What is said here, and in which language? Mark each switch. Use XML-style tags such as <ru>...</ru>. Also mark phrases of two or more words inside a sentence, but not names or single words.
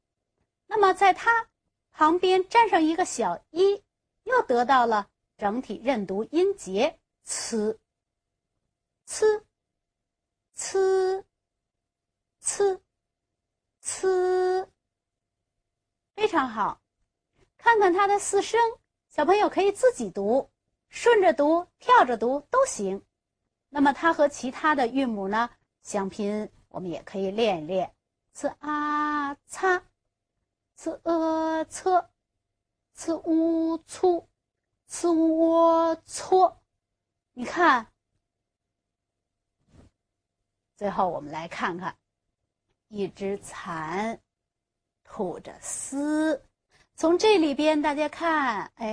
<zh>那么在它旁边站上一个小一，又得到了整体认读音节呲呲呲呲呲，非常好。看看它的4声，小朋友可以自己读，顺着读、跳着读都行。那么它和其他的韵母呢相拼，我们也可以练一练 c a ца c ц c u 粗 c wo搓，你看。最后我们来看看一只蚕吐着丝，从这里边大家看，</zh>